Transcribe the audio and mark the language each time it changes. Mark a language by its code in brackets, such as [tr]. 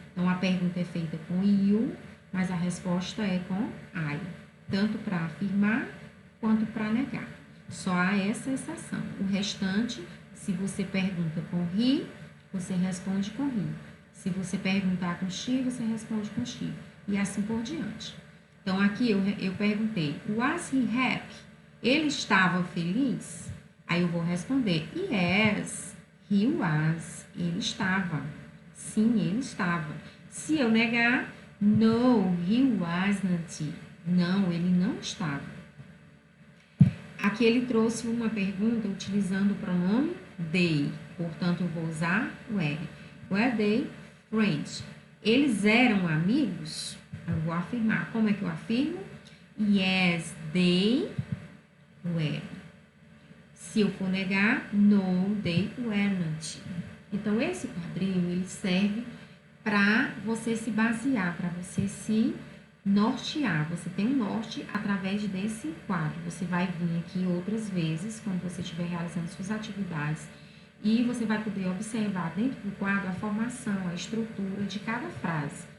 [pt] Então, a pergunta é feita com you, mas a resposta é com I. Tanto para afirmar, quanto para negar. Só há essa exceção. O restante, se você pergunta com he, você responde com he. Se você perguntar com she, você responde com she. E assim por diante. Então, aqui eu perguntei, [en] was he happy? [pt] Ele estava feliz? Aí eu vou responder, [en] yes, he was. [pt] Ele estava. Sim, ele estava. Se eu negar, [en] no, he wasn't. [pt] Não, ele não estava. Aqui ele trouxe uma pergunta utilizando o pronome they. Portanto, eu vou usar were. [en] Were they friends? [pt] Eles eram amigos? Eu vou afirmar. Como é que eu afirmo? [en] Yes, they were. [pt] Se eu for negar, [en] no, they weren't. [pt] Então, esse quadrinho, ele serve para você se basear, para você se nortear. Você tem um norte através desse quadro. Você vai vir aqui outras vezes, quando você estiver realizando suas atividades, e você vai poder observar dentro do quadro a formação, a estrutura de cada frase.